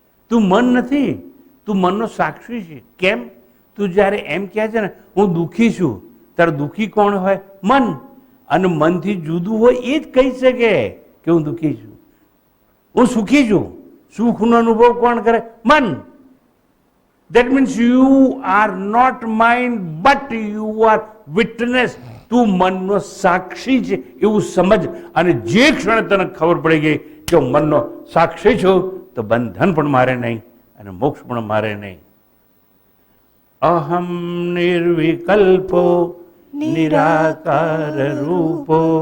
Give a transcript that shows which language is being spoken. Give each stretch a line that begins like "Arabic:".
Gujarati: તું મન નથી, તું મનનો સાક્ષી છે. કેમ? તું જ્યારે એમ કહે છે ને હું દુઃખી છું, ત્યારે દુઃખી કોણ હોય? મન. અને મનથી જુદું હોય એ જ કહી શકે કે હું દુઃખી છું. હું સુખી છું, સુખનો અનુભવ કોણ કરે? મન.
English: That means you are not mind, but you are witness.
Gujarati: તું મનનો સાક્ષી છે એવું સમજ. અને જે ક્ષણે તને ખબર પડી ગઈ કે હું મનનો સાક્ષી છું, તો બંધન પણ મારે નહીં અને મોક્ષ પણ મારે નહીં.
Sanskrit: અહમ નિર્વિકલ્પો નિરાકાર રૂપો